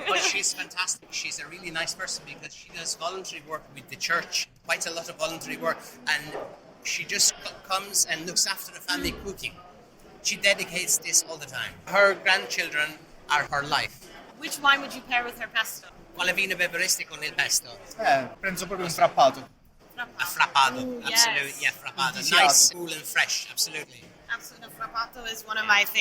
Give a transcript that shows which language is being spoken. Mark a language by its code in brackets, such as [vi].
[en] But she's fantastic. She's a really nice person because she does voluntary work with the church, quite a lot of voluntary work, and she just comes and looks after the family cooking. She dedicates this all the time. Her grandchildren are her life. Which wine would you pair with her pesto? [it] Quale vino beveresti con il pesto? Penso proprio un frappato. [en] A frappato, Ooh, absolutely. yes. Yeah, frappato. Undisiato. Nice, cool and fresh, absolutely. Absolutely, frappato is one of my